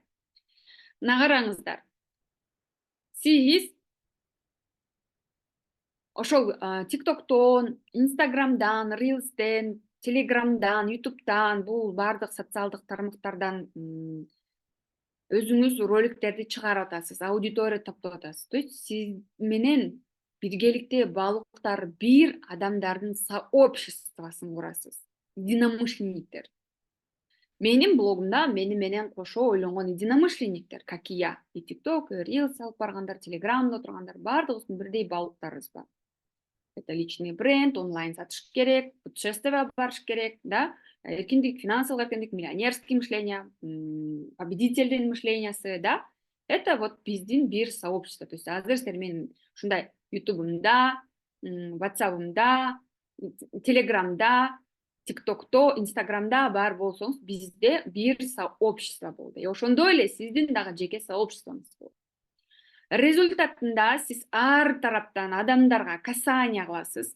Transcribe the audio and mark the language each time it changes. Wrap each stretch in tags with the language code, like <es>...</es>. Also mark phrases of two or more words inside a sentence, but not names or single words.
<ky>Мына караңыздар. Сиз ошол TikToктон, Instagramдан, Reels'тен, Telegramдан, YouTube'дан, бул бардык социалдык тармактардан өзүңүз роликтерди чыгарып атасыз, аудитория топтоп атасыз.</ky> <ru>То есть</ru> <ky>сиз менен биргеликте балыктар бир адамдардын сообществосын курасыз. Единомышленниктер. Менин блогумда мени менен кошо ойлонгон единомышленниктер,</ky> <ru>как и я.</ru> <ky>И TikTok, и Reels алып баргандар, Telegramда отургандар бардыгыбыздын бирдей балыктарыбыз бар.</ky> <ru>Это личный бренд,</ru> <ky>онлайн сатыш керек,</ky> <ru>путешествие</ru> <ky>барыш керек,</ky> <ru>да?</ru> <ky>Эркиндик, финансовый эркиндик,</ky> <ru>миллионерский мышление,</ru> <ky>победительдин мышлениясы, да?</ky> <ru>Это вот</ru> <ky>биздин бир сообщество.</ky> <ru>То есть</ru> <ky>азыр силер менин ушундай YouTube'умда, WhatsApp'ымда, Telegram'да, TikTok'то, Instagram'да бар болсоңуз, бизде бир сообщество болду. Ошондой эле сиздин дагы жеке сообществоңуз болду. Результатында сиз ар тараптан адамдарга касание кыласыз.</ky>